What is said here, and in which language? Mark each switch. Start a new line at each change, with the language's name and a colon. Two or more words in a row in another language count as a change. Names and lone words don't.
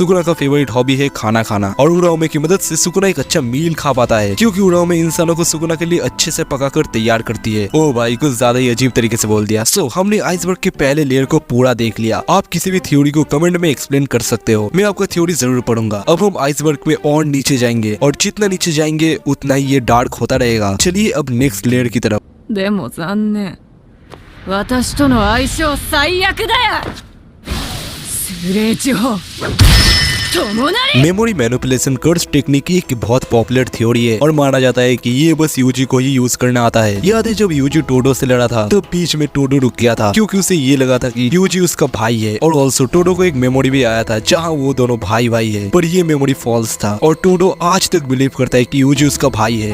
Hindi: सुकुना का
English: favorite hobby
Hindi: है खाना खाना और उड़ाओमे की मदद से सुकुना एक अच्छा मील खा पाता है, क्योंकि उड़ाओमे इंसानों को सुकुना के लिए अच्छे से पकाकर तैयार करती है। ओ भाई, कुछ ज्यादा ही अजीब तरीके से बोल दिया। सो हमने आइसबर्ग के पहले लेयर को पूरा देख लिया। आप किसी भी थ्योरी को कमेंट में एक्सप्लेन कर सकते हो, मैं आपका थ्योरी जरूर पढ़ूंगा। अब हम आइसबर्ग में और नीचे जाएंगे और जितना नीचे जाएंगे उतना ही ये डार्क होता रहेगा। चलिए अब
English: next layer
Hindi: की तरफ।
Japanese: でも残念。私との相性最悪だよ。スレーチ法。友なり。
English: memory manipulation curse technique
Hindi: एक बहुत
English: popular theory
Hindi: है और माना जाता है कि ये बस यूजी को ही यूज करना आता है। याद है जब यूजी टोडो से लड़ा था तब बीच में टोडो रुक गया था क्योंकि उसे ये लगा था कि यूजी उसका भाई है, और ऑल्सो टोडो को एक मेमोरी भी आया था जहाँ वो दोनों भाई भाई है, पर ये
English: memory false
Hindi: था और टोडो आज तक बिलीव करता है कि यूजी उसका भाई है।